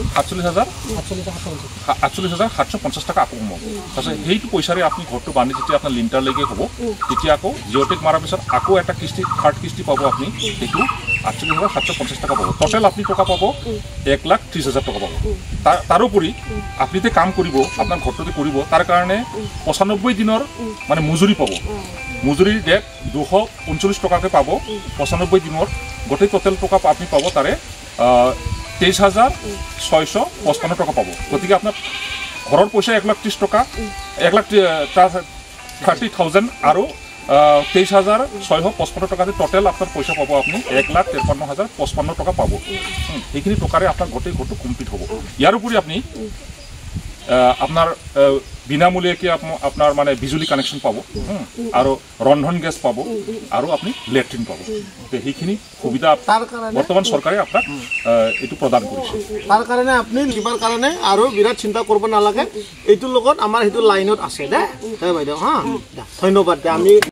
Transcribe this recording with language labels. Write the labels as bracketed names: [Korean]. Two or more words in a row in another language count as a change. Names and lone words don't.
[Assamese] 48,750 টকা আকৌ সোমাব তাৰপিছত সেইটো পইচাৰে আপুনি ঘৰটো বান্ধি যেতিয়া আপোনাৰ লিণ্টাৰলৈকে হ'ব তেতিয়া আকৌ জিঅ'টেক মাৰাৰ পিছত আকৌ এটা কিস্তি থাৰ্ড কিস্তি পাব আপুনি সেইটো 48,750 টকা পাব টোটেল আপুনি টকা পাব 1,30,000 টকা পাব তাৰোপৰি আপুনি যে কাম কৰিব আপোনাৰ ঘৰটোতে কৰিব তাৰ কাৰণে 95 দিনৰ মানে মজুৰি পাব মজুৰিৰ ডেট 239 টকাকৈ পাব 95 দিনৰ গোটেই টোটেল টকা আপুনি পাব তাৰে 23,655 টকা পাব গতিকে আপোনাৰ ঘৰৰ পইচা 1,30,000 টকা 1,30,000 আৰু 23,655 টকাতে [Bangla] টোটেল আপনার পয়সা পাব আপনি 1,53,055 টাকা পাব এইখিনি টকারে আপনার গোটেই ঘরটো কমপ্লিট হব ইয়ার উপরে আপনি আপনার বিনামূলীয়াকে আপনার মানে বিজুলী কানেকশন পাব আর রন্ধন গ্যাস পাব আর আপনি লেট্রিন পাব সেইখিনি সুবিধা বর্তমান সরকারে আপনার এটু প্রদান করেছে তার কারণে আপনি লিবার কারণে আরো বিরাট চিন্তা করব নালাগে এইটোর লগত আমার হেতু লাইনত আছে দে বাইদেউ হ্যাঁ ধন্যবাদ আমি